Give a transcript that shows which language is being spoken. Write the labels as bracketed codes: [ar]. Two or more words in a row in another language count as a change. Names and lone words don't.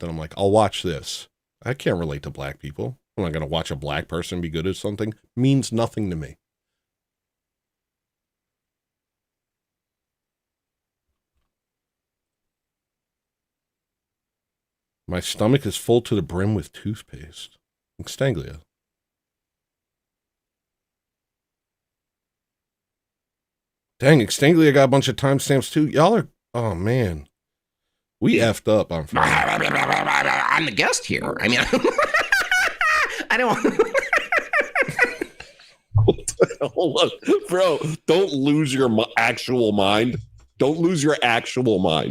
[en] Then I'm like, I'll watch this. I can't relate to black people. I'm not going to watch a black person be good at something. Means nothing to me. My stomach is full to the brim with toothpaste. Extanglia. Dang, Extanglia got a bunch of timestamps too. Y'all are, oh man. We effed up on Friday. I'm the guest here. I mean, I don't. Hold on. Bro, don't lose your actual mind. Don't lose your actual mind.